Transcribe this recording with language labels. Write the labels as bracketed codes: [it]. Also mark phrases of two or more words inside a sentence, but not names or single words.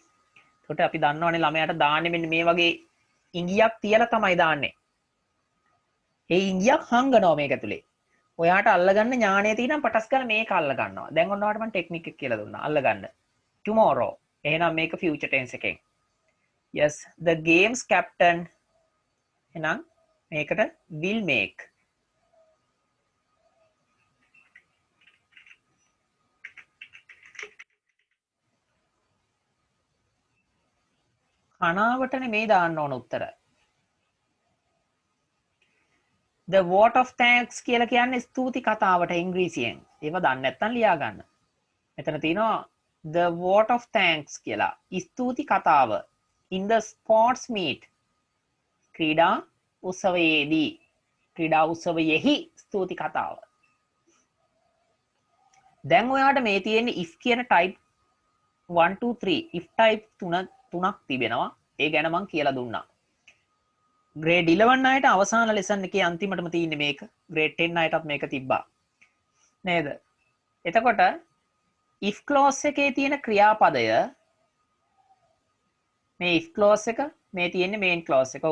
[si] ඒකට අපි දන්නවනේ ළමයාට දාන්නේ මෙන්න මේ වගේ ඉංගියක් තියලා තමයි දාන්නේ. ඒ ඉංගියක් හංගනවා මේක ඇතුලේ. ඔයාට අල්ලගන්න ඥාණය තියෙනම් පටස් ගන්න මේක අල්ල ගන්නවා. දැන් ඔන්න ඔයාලට මම ටෙක්නික් එක කියලා දුන්නා. අල්ලගන්න. tomorrow. එහෙනම් මේක [en] future tense [si] එකෙන්. [en] yes, the game's captain [si] එහෙනම් මේකට [en] will make. [si] කනාවටනේ මේ දාන්න ඕන උත්තර. [en] the vote of thanks [si] කියලා කියන්නේ ස්තුති කතාවට ඉංග්‍රීසියෙන්. ඒව දන්නේ නැත්නම් ලියා ගන්න. මෙතන තියෙනවා [en] the vote of thanks [si] කියලා. ස්තුති කතාව [en] in the sports meet. [si] ක්‍රීඩා උත්සවයේදී. ක්‍රීඩා උත්සවයෙහි ස්තුති කතාව. දැන් ඔයාට මේ තියෙන්නේ if කියන [en] type 1 2 3 if type [si] තුනක් තිබෙනවා. ඒ ගැන මම කියලා දුන්නා. grade 11 අයට අවසාන lesson එකේ අන්තිමටම තියෙන්නේ මේක. grade 10 අයටත් මේක තිබ්බා. නේද? එතකොට [en] if clause [si] එකේ තියෙන ක්‍රියාපදය මේ [en] if clause [si] එක මේ තියෙන්නේ [en] main clause [si] එක.